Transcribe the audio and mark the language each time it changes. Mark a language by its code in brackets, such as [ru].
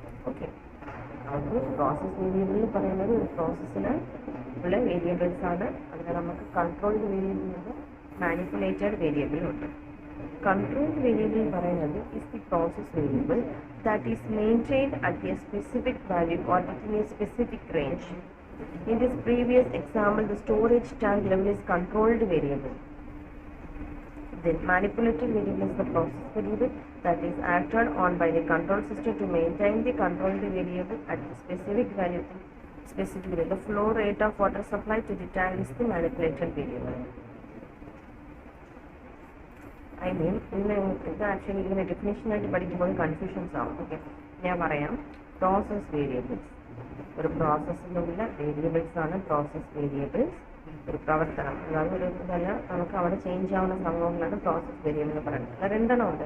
[ml] Okay, നമുക്ക് process variable എന്ന് പറയുന്നത് ഒരു പ്രോസസ്സിന് ഉള്ള വേരിയബിൾസ് ആണ്. അതിൽ നമുക്ക് കൺട്രോൾഡ് വേരിയബിൾ ഉണ്ട്, മാനിപ്പുലേറ്റഡ് വേരിയബിൾ ഉണ്ട്. [en] controlled variable [ml] എന്ന് പറയുന്നത് [en] Is the process variable that is maintained at a specific value or within a specific range. In this previous example, the storage tank level is controlled variable. Then manipulated variable is the process variable that is acted on by the control system to maintain the controlled variable at the specific value. The flow rate of water supply to the tank is the manipulated variable. I mean, [ml] ഇത് actually ഇതിൻ്റെ ഡെഫിനേഷനായിട്ട് പഠിക്കുമ്പോൾ confusions ആവും. Okay, ഞാൻ പറയാം. Process variables ഒരു പ്രോസസ്സിലുള്ള variables ആണ്. Process variables ഒരു പ്രവർത്തനം, അതായത് ഒരു ഇതല്ല, നമുക്ക് അവിടെ ചേഞ്ച് ആവുന്ന സംഭവങ്ങളാണ് പ്രോസസ് വേരിയബിൾ എന്ന് പറയുന്നത്. അത് രണ്ടെണ്ണം ഉണ്ട്.